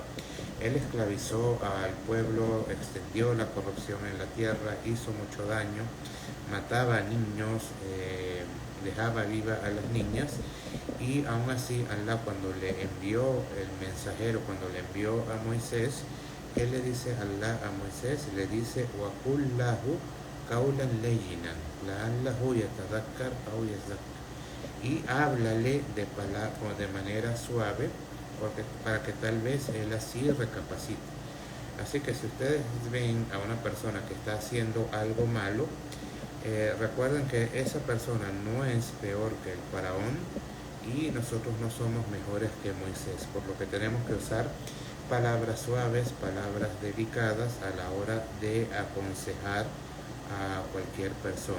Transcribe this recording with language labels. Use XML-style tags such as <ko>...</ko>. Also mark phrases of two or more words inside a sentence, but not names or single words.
<es>Él esclavizó al pueblo, extendió la corrupción en la tierra, hizo mucho daño, mataba a niños, dejaba viva a las niñas, y aún así Allah, cuando le envió el mensajero, cuando le envió a Moisés, él le dice a Allah a Moisés, le dice</es> <ar>وَقُلْ لَهُ قَوْلًا لَيِّنًا لَعَلَّهُ يَتَذَكَّرُ أَوْ يَذَّكَّرُ,</ar> <es>y háblale de manera suave, para que tal vez él así recapacite. Así que si ustedes ven a una persona que está haciendo algo malo, recuerden que esa persona no es peor que el faraón, y nosotros no somos mejores que Moisés, por lo que tenemos que usar palabras suaves, palabras delicadas a la hora de aconsejar a cualquier persona.</es>